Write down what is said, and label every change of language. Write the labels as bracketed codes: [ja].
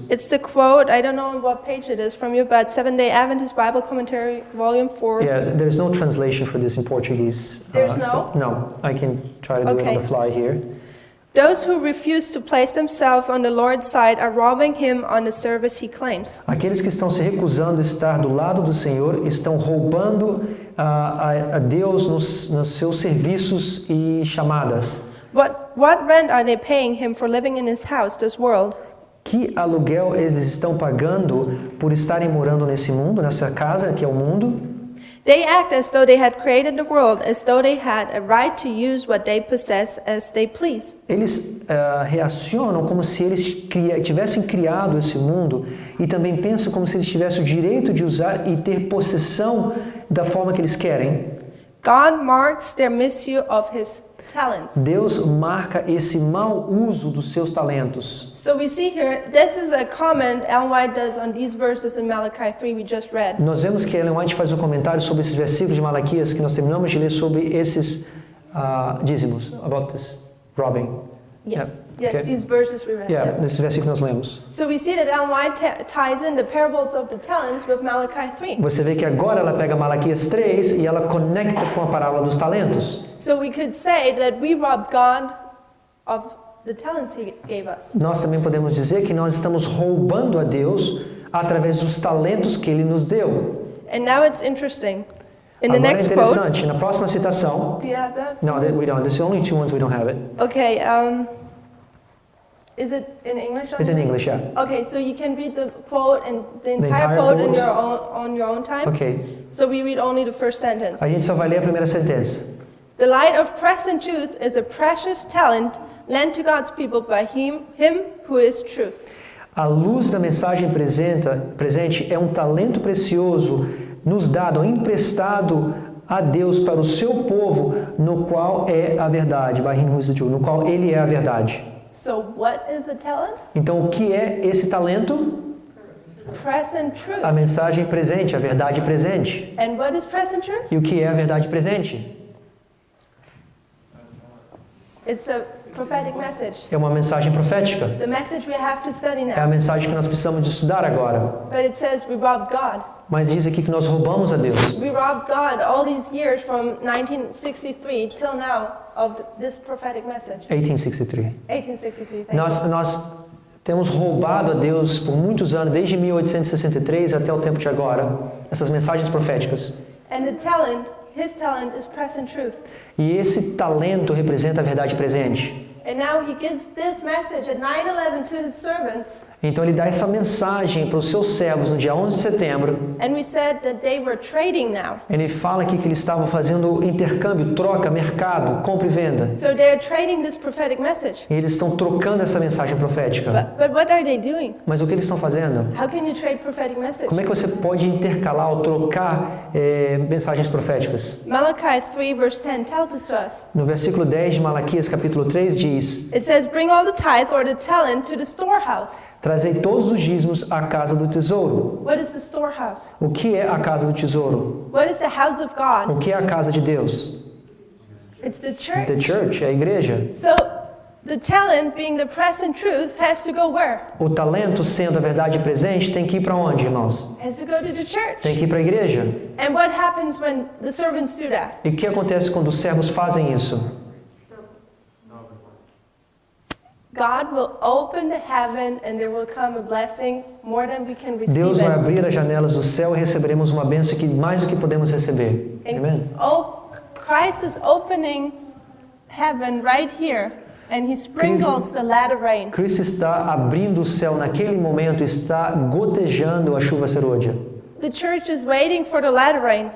[en] It's the quote, I don't know what page it is from you, but Seventh-day Adventist Bible Commentary, Volume 4. Yeah, there's no translation for this in Portuguese. There's no? No, I can try to do it Okay. on the fly here. Those who refuse to place themselves on the Lord's side are robbing Him on the service He claims. [pt] Aqueles que estão se recusando a estar do lado do Senhor estão roubando a Deus nos seus serviços e chamadas. [en] What rent are they paying Him for living in His house, this world? [pt] Que aluguel eles estão pagando por estarem morando nesse mundo, nessa casa que é o mundo? [en] They act as though they had created the world, as though they had a right to use what they possess as they please. [pt] Eles reacionam como se eles tivessem criado esse mundo e também pensam como se eles tivessem o direito de usar e ter possessão da forma que eles querem. [en] God marks their misuse of His talents. [pt] Deus marca esse mau uso dos seus talentos. [en] So we see here, this is a comment Ellen White does on these verses in Malachi 3 we just read. [pt] Nós vemos que Ellen White faz um comentário sobre esses versículos de Malaquias que nós terminamos de ler sobre esses dízimos, [en] about this robbing. Yes, Yeah, okay. these verses we read. Yeah, Yep. [pt] nesses versículos que nós lemos. [en] So we see that Ellen White ties in the parables of the talents with Malachi 3. [pt] Você vê que agora ela pega Malaquias 3 e ela conecta com a parábola dos talentos. [en] So we could say that we robbed God of the talents he gave us. [pt] Nós também podemos dizer que nós estamos roubando a Deus através dos talentos que Ele nos deu. [en] And now it's interesting. In the [pt] Agora é [en] next quote, [pt] interessante, na próxima citação... [en] do you have that? No, we don't. There's only 2 ones we don't have it. Okay, is it in English? It's in English, yeah. Okay, so you can read the quote and the entire entire quote in quote? on your own time. Ok. So we read only the first sentence. [pt] A gente só vai ler a primeira sentença. [en] The light of present truth is a precious talent lent to God's people by him who is truth. [pt] A luz da mensagem presente é um talento precioso nos dado, emprestado a Deus para o seu povo, no qual é a verdade, [en] by him who is the truth, [pt] no qual Ele é a verdade. [en] So what is a talent? [pt] Então, o que é esse talento? [en] Present truth. [pt] A mensagem presente, a verdade presente. [en] And what is present truth? [pt] E o que é a verdade presente? [en] It's a prophetic message. [pt] É uma mensagem profética. [en] The message we have to study [pt] É a [en] now. [pt] mensagem que nós precisamos de estudar agora. [en] But it says we robbed God. [pt] Mas diz aqui que nós roubamos a Deus. [en] We robbed God all these years from 1963 till now of this prophetic message. 1863. 1863. Thank you. [pt] Nós temos roubado a Deus por muitos anos, desde 1863 até o tempo de agora, essas mensagens proféticas. [en] And the talent, his talent is present truth. [pt] E esse talento representa a verdade presente. [en] And now he gives this message at 9/11 to his servants. [pt] Então ele dá essa mensagem para os seus servos no dia 11 de setembro. [en] And we said that they were trading now. [pt] Ele fala aqui que eles estavam fazendo intercâmbio, troca, mercado, compra e venda. [en] So they're trading this prophetic message. [pt] E eles estão trocando essa mensagem profética. [en] But what are they doing? [pt] Mas o que eles estão fazendo? [en] How can you trade prophetic message? [pt] Como é que você pode intercalar ou trocar mensagens proféticas? [en] Malachi 3 verse 10 tells us to us. [pt] No versículo 10 de Malaquias capítulo 3 diz: [en] It says, bring all the tithe or the talent to the storehouse. [pt] Trazei todos os dízimos à casa do tesouro. [en] What is the storehouse? [pt] O que é a casa do tesouro? [en] What is the house of God? [pt] O que é a casa de Deus? [en] It's the church. The church, [pt] é a igreja. [en] So the talent being the present truth has to go where? [pt] O talento, sendo a verdade presente, tem que ir para onde, irmãos? [en] Has to go to the church. [pt] que ir para a igreja. [en] And what happens when the servants do that? [pt] E o que acontece quando os servos fazem isso? [en] God will open the heaven and there will come a blessing more than we can receive [pt] Deus vai [en] it. [pt] abrir as janelas do céu e receberemos uma bênção que mais do que podemos receber. Amém? [en] Christ is opening heaven right here and he sprinkles the latter rain. [pt] Cristo está abrindo o céu naquele momento, está gotejando a chuva serôdia. [en] The church is waiting for the latter rain.